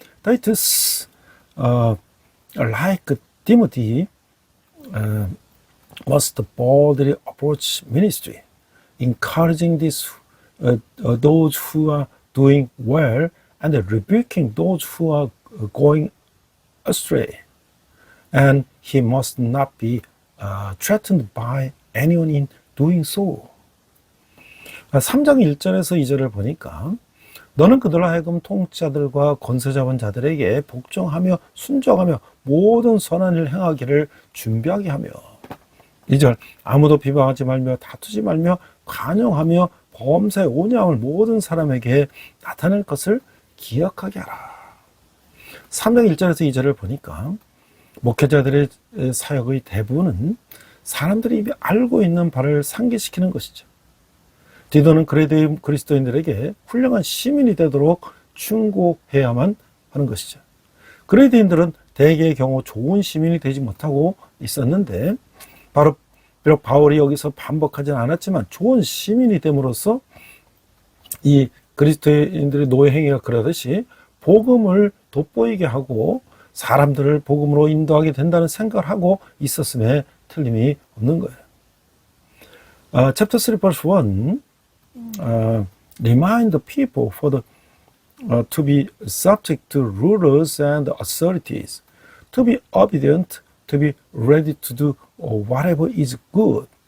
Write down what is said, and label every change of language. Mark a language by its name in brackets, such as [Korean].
[English] Titus, like Timothy, must boldly approach ministry, encouraging those who are doing well and rebuking those who are going astray. And he must not be threatened by anyone in doing so. [Korean] 3장 1절에서 2절을 보니까 너는 그들로 하여금 통치자들과 권세자본 자들에게 복종하며 순종하며 모든 선한 일 행하기를 준비하게 하며 2절 아무도 비방하지 말며 다투지 말며 관용하며 범사에 온유함을 모든 사람에게 나타낼 것을 기억하게 하라. 3장 1절에서 2절을 보니까 목회자들의 사역의 대부분은 사람들이 이미 알고 있는 바를 상기시키는 것이죠. 디도는 그리스도인들에게 훌륭한 시민이 되도록 충고해야만 하는 것이죠. 그리스도인들은 대개의 경우 좋은 시민이 되지 못하고 있었는데 비록 바울이 여기서 반복하지는 않았지만 좋은 시민이 됨으로써 이 그리스도인들의 노예 행위가 그러듯이 복음을 돋보이게 하고 사람들을 복음으로 인도하게 된다는 생각을 하고 있었음에 틀림이 없는 거예요. [English] Chapter 3 verse 1 remind the people to be subject to rulers and authorities, to be obedient, to be ready to do whatever is good.